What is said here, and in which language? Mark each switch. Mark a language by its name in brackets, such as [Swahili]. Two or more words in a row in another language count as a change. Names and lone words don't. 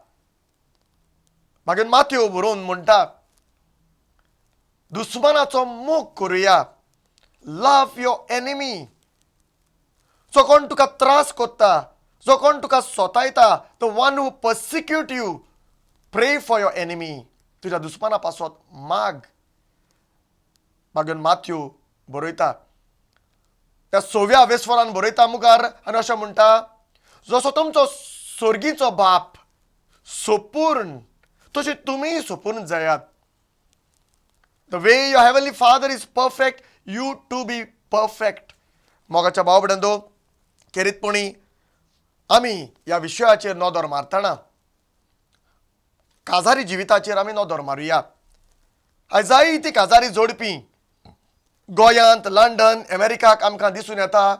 [Konkani] मागीर मातेव बरोवन म्हणटा, दुस्मानाचो मोग करुया, [English] love your enemy. [Konkani] जो कोण तुका त्रास कोत्ता, जो कोण तुका सोतायता, [English] the one who persecute you, pray for your enemy. [Konkani] तुज्या दुस्माना पासत माग. मागीर माथ्यू बरयता त्या 6व्या आवेस्वरान बरयता मुखार आनी अशें म्हणटा, जसो तुमचो सर्गीचो बाप सोपूर्ण तशी तुमी सोपूर्ण जायात. [English] The way your heavenly father is perfect, you too be perfect. [Konkani] मोगाच्या भाव भयणांनो, खेरीतपणी आमी ह्या विशयाचेर नदर मारतना काजारी जिविताचेर आमी नदर मारुया. आयज जायती काजारी जोडपी गोंयांत, लंडन, अमेरिकाक आमकां दिसून येता.